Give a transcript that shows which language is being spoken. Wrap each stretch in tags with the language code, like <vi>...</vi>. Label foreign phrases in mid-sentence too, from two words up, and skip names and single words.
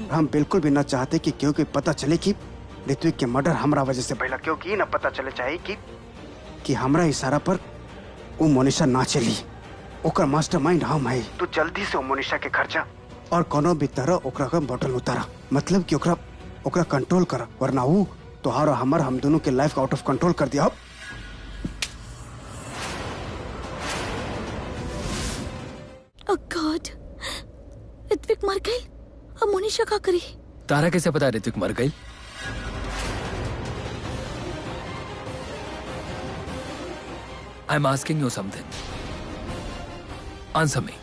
<bho>हम बिल्कुल भी ना चाहते कि क्योंकि पता चले कि ऋत्विक के मर्डर हमरा वजह से भइला, क्योंकि ना पता चले चाहे कि हमरा इशारा पर वो मोनिशा ना चली। ओकर मास्टरमाइंड हम है। तू जल्दी से मोनिशा के घर जा और कोनो भी तरह ओकरा का बोतल उतारा, मतलब कि ओकरा कंट्रोल कर, वरना वो तोहार और हम दोनों के लाइफ</bho> <en>out of control</en> <bho>कर दिया।</bho> <en>Oh God,</en> <bho>ऋत्विक मर गई। अब मोनिशा क्या करी? तारा कैसे पता ऋत्विक मर गई?</bho> <en>I am asking you something, answer me.</en>